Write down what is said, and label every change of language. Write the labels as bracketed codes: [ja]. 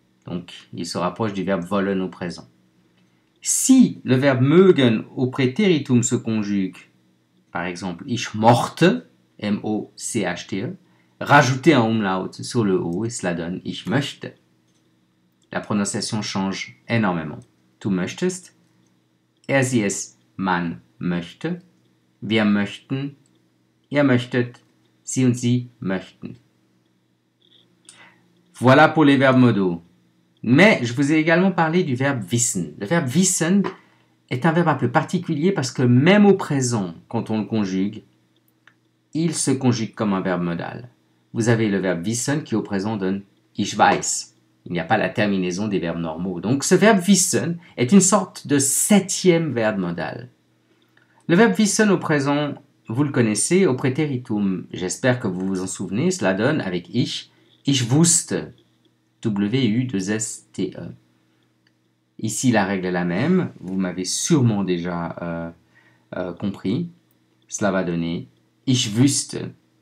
[fr] Donc il se rapproche du verbe wollen au présent. Si le verbe mögen au préteritum se conjugue, par exemple [de] ich mochte, [fr] M-O-C-H-T-E, rajoutez un umlaut sur le O et cela donne [de] ich möchte. [fr] La prononciation change énormément. [de] Du möchtest, er, sie, es, man möchte, wir möchten, ihr möchtet, sie und sie möchten. [fr] Voilà pour les verbes modaux. Mais je vous ai également parlé du verbe wissen. Le verbe wissen est un verbe un peu particulier parce que même au présent, quand on le conjugue, il se conjugue comme un verbe modal. Vous avez le verbe wissen qui au présent donne [de] ich weiß. [fr] Il n'y a pas la terminaison des verbes normaux. Donc ce verbe wissen est une sorte de 7e verbe modal. Le verbe wissen au présent, vous le connaissez au préteritum. J'espère que vous vous en souvenez. Cela donne avec [de] ich wusste. [fr] W-U-2-S-T-E. Ici, la règle est la même. Vous m'avez sûrement déjà compris. Cela va donner [de] ich wüsste.